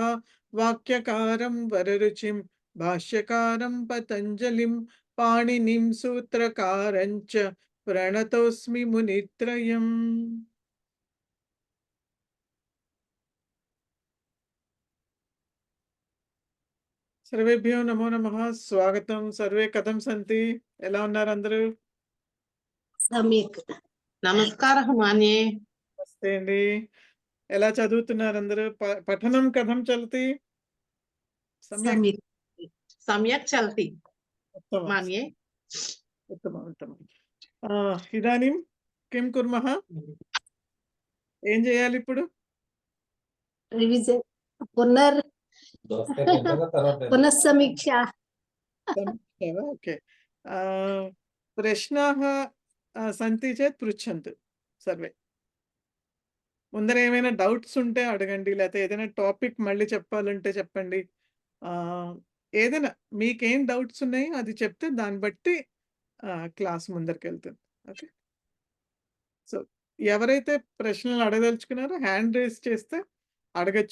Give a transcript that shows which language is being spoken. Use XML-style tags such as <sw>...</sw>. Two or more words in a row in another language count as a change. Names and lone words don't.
<sa>वाक्यकारं वररुचिं भाष्यकारं पतञ्जलिं पाणिनिं सूत्रकारं च प्रणतोऽस्मि मुनित्रयम्. सर्वेभ्यो नमो नमः. स्वागतं. सर्वे कथं सन्ति?</sa> <te>ఎలా ఉన్నారు అందరూ?</te> <sa>सम्यक्.</sa> <te>నమస్కారం మాన్యే. నమస్తే అండి. ఎలా చదువుతున్నారు అందరూ?</te> <sa>పఠనం కథం చలతి? सम्यक्. సమ్యక్ చల్తి उत्तमं. మాన్యే. उत्तमम् उत्तमम्. ఇదాनीं किं कुर्मः?</sa> <te>ఏం చేయాలి ఇప్పుడు?</te> <sa>रिविजन पुनःसमीक्षा. ओके. प्रश्नाः सन्ति चेत् पृच्छन्तु सर्वे.</sa> <te>ముందర ఏమైనా డౌట్స్ ఉంటే అడగండి, లేకపోతే ఏదైనా టాపిక్ మళ్ళీ చెప్పాలంటే చెప్పండి. ఏదైనా మీకేం డౌట్స్ ఉన్నాయో అది చెప్తే దాన్ని బట్టి క్లాస్ ముందరికెళ్తుంది. ఓకే. సో ఎవరైతే ప్రశ్నలు అడగదలుచుకున్నారో హ్యాండ్ రేస్ చేస్తే అడగచ్చు.</te>